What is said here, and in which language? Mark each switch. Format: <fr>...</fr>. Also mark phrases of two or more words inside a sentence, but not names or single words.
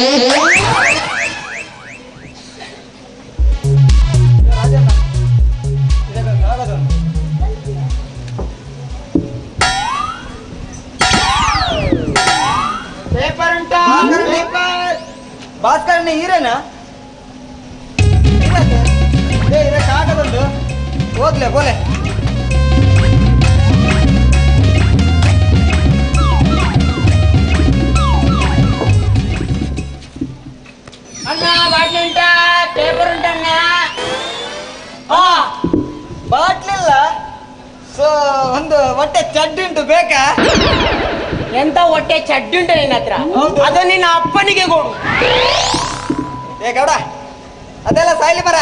<kn>ಪೇಪರ್ ಉಂಟಾ ಪೇಪರ್ ಭಾಸ್ಕರಣ್ಣ ಹೀರೇನಾ ಕಾಗದುಂಟು ಓದ್ಲೆ ಬೋಲೆ ಅಣ್ಣ ಬಾಟ್ಲಿ ಉಂಟಾ ಪೇಪರ್ ಉಂಟಣ್ಣ ಬಾಟ್ಲಿಲ್ಲ ಸೊ ಒಂದು ಹೊಟ್ಟೆ ಚಡ್ಡಿ ಉಂಟು ಬೇಕಾ ಎಂತ ಹೊಟ್ಟೆ ಚಡ್ಡಿ ಉಂಟು ನಿನ್ನ ಹತ್ರ ಅದು ನಿನ್ನ ಅಪ್ಪನಿಗೆ ಕೊಡು ಏ ಗೌಡ ಅದೆಲ್ಲ ಸಾಯ್ಲಿ ಬರ</kn>